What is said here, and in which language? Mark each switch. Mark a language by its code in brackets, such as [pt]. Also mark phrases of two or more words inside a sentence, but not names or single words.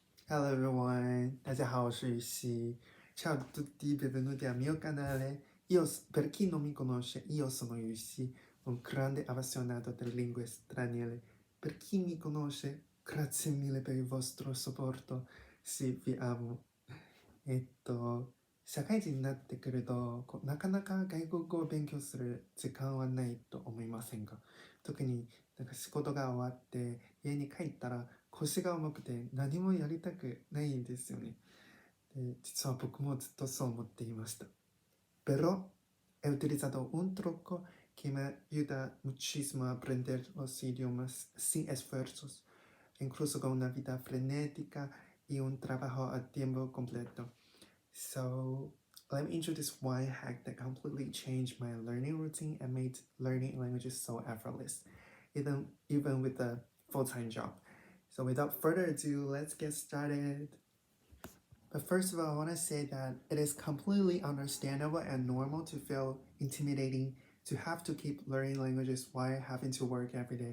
[en] Hello everyone, [zh] 大家好，我是雨熙。 [it] Ciao a tutti, benvenuti al mio canale. Per chi non mi conosce, io sono Yushi, un grande appassionato delle lingue straniere. Per chi mi conosce, grazie mille per il vostro supporto. Sì, vi amo. [ja] 社会人になってくるとなかなか外国語を勉強する時間はないと思いませんか？特になんか仕事が終わって家に帰ったら腰が重くて何もやりたくないんですよね。で、実は僕もずっとそう思っていました。 [es] Pero he utilizado un truco que me ayuda muchísimo a aprender los idiomas sin esfuerzos, incluso con una vida frenética y un trabajo a tiempo completo. [en] So let me introduce one hack that completely changed my learning routine and made learning languages so effortless, even with a full-time job. So without further ado, let's get started. But first of all, I want to say that it is completely understandable and normal to feel intimidating to have to keep learning languages while having to work every day.